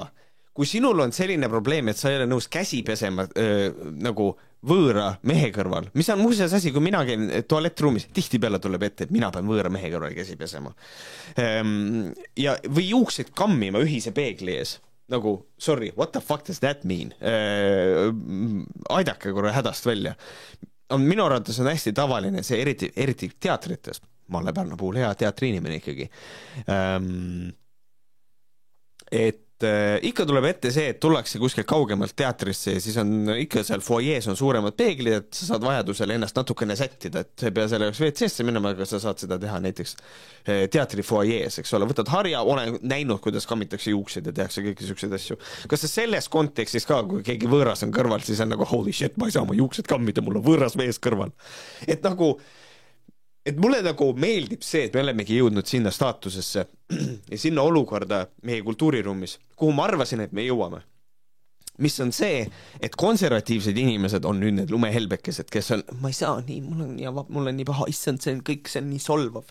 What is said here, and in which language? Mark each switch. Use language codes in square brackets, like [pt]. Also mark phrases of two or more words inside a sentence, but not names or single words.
[et] Kui sinul on selline probleem, et sa ei ole nõus käsi pesema nagu võõra mehe kõrval, mis on muuseas asi, kui mina käin tualettruumis, tihti peale tuleb ette, et mina pean võõra mehe kõrval käsi pesema. Ja, või juukseid kammima ühise peegli ees. Nagu, [en] sorry, what the fuck does that mean? [et] Aidake korra hädast välja. Minu arvates on hästi tavaline see eriti teatrites. Malle Pärna puhul hea teatriinimene ikkagi. Et ikka tuleb ette see, et tullakse kuskil kaugemalt teatrisse ja siis on ikka seal foyees on suuremad peeglid, et sa saad vajadusel ennast natukene sättida, et sa ei pea selle jaoks WC-sse minema, aga sa saad seda teha näiteks teatri foyees, eks ole, võtad harja, olen näinud, kuidas kammitakse juukseid ja tehakse kõiki selliseid asju. Kas sa selles kontekstis ka, kui keegi võõras on kõrval, siis on nagu [en] holy shit, [et] ma ei saa oma juuksed kammida, mul on võõras mees kõrval. Et mulle nagu meeldib see, et me olemegi jõudnud sinna staatusesse ja sinna olukorda meie kultuuriruumis, kuhu ma arvasin, et me jõuame. Mis on see, et konservatiivsed inimesed on nüüd need lumehelbekesed, kes on, ma ei saa nii, mul on nii paha, issand, see on nii solvav.